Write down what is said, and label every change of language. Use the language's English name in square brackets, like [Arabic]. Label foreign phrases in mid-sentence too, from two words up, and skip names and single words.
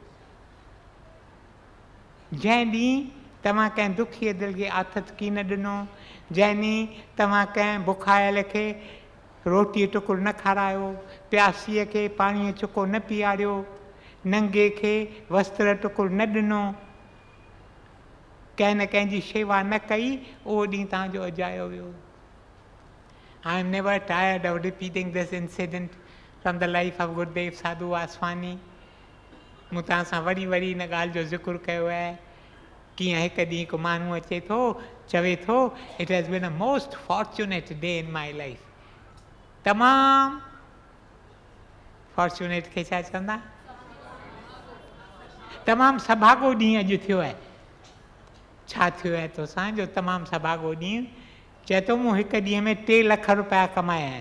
[Sindhi] जंहिं ॾींहुं तव्हां कंहिं दुखीअ दिलि खे आथत की न ॾिनो, जंहिं ॾींहुं तव्हां कंहिं बुखायल खे रोटीअ टुकुर न खारायो, प्यासीअ खे पाणीअ चुको न पीआरियो, नंगे खे वस्त्र टुकुर न ॾिनो, कंहिं न कंहिंजी शेवा न कई, उहो ॾींहुं तव्हांजो अजायो वियो। [English] I am never tired of repeating this incident from the life of Gurudev Sadhu Vaswani. [Sindhi] मूं तव्हां सां वरी वरी इन ॻाल्हि जो ज़िक्र कयो आहे, कीअं हिकु ॾींहुं हिकु माण्हू अचे थो, चवे थो, [English] It has been a most fortunate day in my life. [Sindhi] तमामु फॉर्चुनेट खे छा चवंदा? तमामु सभागो ॾींहुं अॼु थियो आहे। छा थियो आहे तोसां जो तमामु सभागो ॾींहुं? चए थो मूं हिकु ॾींहं में 3 लख रुपया कमाया आहिनि।